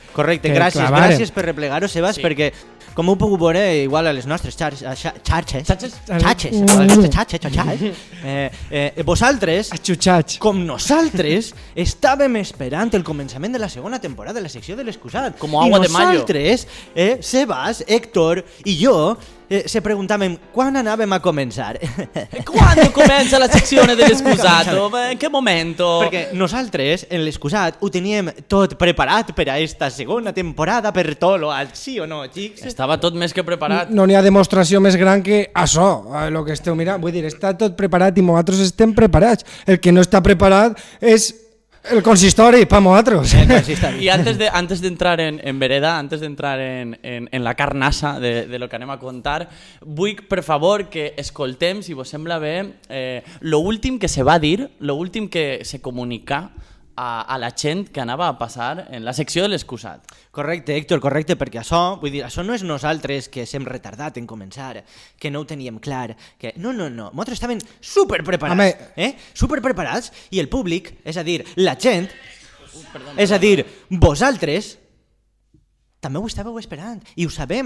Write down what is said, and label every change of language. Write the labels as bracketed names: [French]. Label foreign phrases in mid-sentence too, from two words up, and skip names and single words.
[Catalan] Correcte, gràcies per replegar-ho, Sebas, perquè com heu pogut veure, igual a les nostres xarxes, vosaltres, com nosaltres, estàvem esperant el començament de la segona temporada de la secció de l'excusat. [Spanish] Com agua de mayo. [Catalan] I nosaltres, Sebas, Héctor i jo, se preguntàvem quan anàvem a començar. [Spanish] ¿Cuándo comienza la sección de l'excusato? ¿En qué momento? [Catalan] Perquè nosaltres, en l'excusat, ho teníem tot preparat per a esta segona temporada per tot lo alt, sí o no, xics? Estava tot més que preparat. No n'hi ha demostració més gran que això, el que esteu mirant. Vull dir, està tot preparat i nosaltres estem preparats. El que no està preparat és el consistori, pa nosaltres. [Spanish] Y antes de entrar en vereda, antes de entrar en la carnassa de lo que [Catalan] anem a contar, vull, per favor, que escoltem, si vos sembla bé, lo últim que se va dir, lo últim que se comunica a la gent que anava a passar en la secció de l'excusat. Correcte, Héctor, correcte, perquè això no és nosaltres que s'hem retardat en començar, que no ho teníem clar, que no, nosaltres estàvem superpreparats, superpreparats, i el públic, és a dir, la gent, és a dir, vosaltres, també ho estàveu esperant, i ho sabem.